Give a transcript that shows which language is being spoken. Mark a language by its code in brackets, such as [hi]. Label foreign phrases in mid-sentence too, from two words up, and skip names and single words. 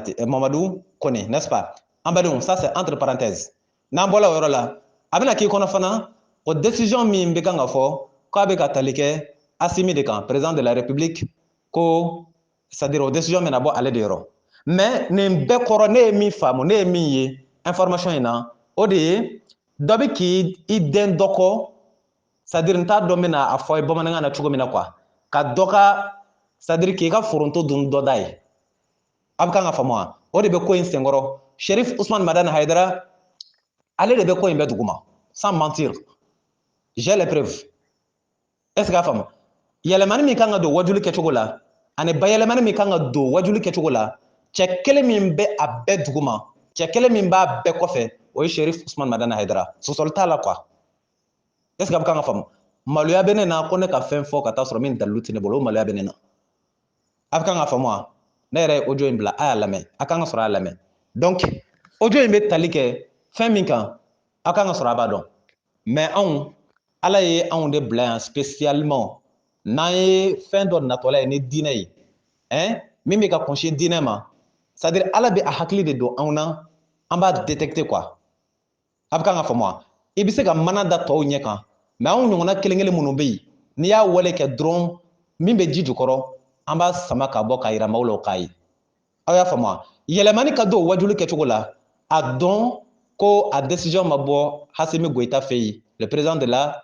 [bm] Kone [fr] n'est-ce pas [bm] an badenw [fr] ça c'est entre parenthèses [bm] n'an bɔra o yɔrɔ la a bɛna k'i kɔnɔ fana o décision min bɛ kan ka fɔ k'a bɛ ka tali kɛ Asimi de kan [fr] président de la république [bm] ko [fr] c'est à dire [bm] o décision bɛna bɔ ale de yɔrɔ [fr] mais nin [bm] bɛɛ kɔrɔ ne ye min faamu ne ye min ye information in na o de ye dɔ bɛ k'i den dɔ kɔ [fr] c'est à dire [bm] n t'a dɔn n bɛna a fɔ ye bamanankan na cogo min na quoi ka dɔ ka [fr] c'est à dire [bm] k'i ka foronto dun dɔ da ye a bɛ kan ka faamu wa o de bɛ ko in senkɔrɔ Cherif Ousmane Madani Haidara ale de bɛ ko in bɛɛ duguma [fr] sans mentir j'ai les preuves est ce que [bm] a faamu yɛlɛmani min kan ka don wajuli kɛcogo la ani bayɛlɛmani min kan ka don wajuli kɛcogo la cɛ kelen min bɛ a bɛɛ duguma cɛ kelen min b'a bɛɛ kɔfɛ o ye Cherif Ousmane Madani Haidara sɔsɔli t'a la quoi [fr] est ce que [bm] a bɛ kan ka faamu maloya bɛ ne na ko ne ka fɛn fɔ ka taa sɔrɔ min dalilu tɛ ne bolo o maloya bɛ ne na a bɛ kan ka faamu wa ne yɛrɛ ye audio in bila a y'a lamɛn a kan ka sɔrɔ a y'a lamɛn donc audio in bɛ tali kɛ fɛn min kan a kan ka sɔrɔ a b'a dɔn mais anw ala ye anw de bila yan spécialement n'an ye fɛn dɔ natɔla ye ni diinɛ ye min bɛ ka kɔnsi diinɛ ma [fr] c'est à dire [bm] ala bɛ a hakili de don anw na an b'a [fr] détecter quoi [bm] a bɛ kan ka faamu wa i bɛ se ka mana da tɔw ɲɛ kan mais anw ɲɔgɔnna kelen kelen minnu bɛ yen n'i y'a wale kɛ dɔrɔn min bɛ ji jukɔrɔ an b'a sama ka bɔ k'a yira maaw la o k'a ye aw y'a faamu wa yɛlɛmani ka don o wajuli kɛcogo la a dɔn ko a décision ma bɔ Hasimi Goïta fɛ yen [fr] le président de la